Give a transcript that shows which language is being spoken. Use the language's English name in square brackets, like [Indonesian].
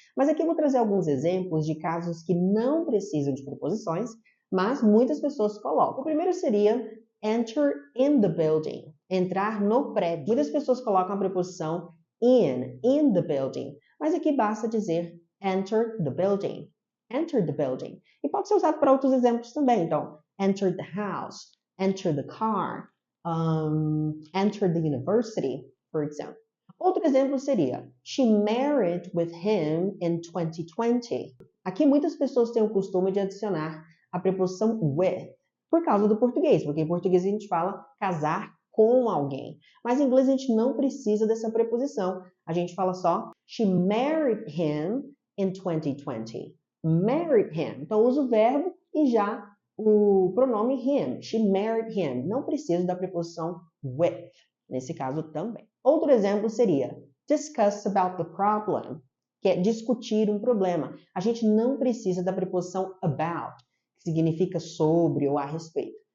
[Portuguese] Mas aqui eu vou trazer alguns exemplos de casos que não precisam de preposições, mas muitas pessoas colocam. O primeiro seria [English] enter in the building, [Portuguese] entrar no prédio. Muitas pessoas colocam a preposição in the building, mas aqui basta dizer [English] enter the building. Enter the building. [Portuguese] E pode ser usado para outros exemplos também. Então, [English] enter the house, enter the car, enter the university, for example. [Portuguese] Outro exemplo seria, [English] she married with him in 2020. [Portuguese] Aqui muitas pessoas têm o costume de adicionar a preposição with, por causa do português, porque em português a gente fala casar com alguém. Mas em inglês a gente não precisa dessa preposição. A gente fala só, [English] she married him in 2020. Married him. [Portuguese] Então, usa o verbo e já o pronome him. [English] She married him. [Portuguese] Não preciso da preposição with, nesse caso também. Outro exemplo seria [English] discuss about the problem, [Portuguese] que é discutir um problema. A gente não precisa da preposição about, que significa sobre ou a respeito.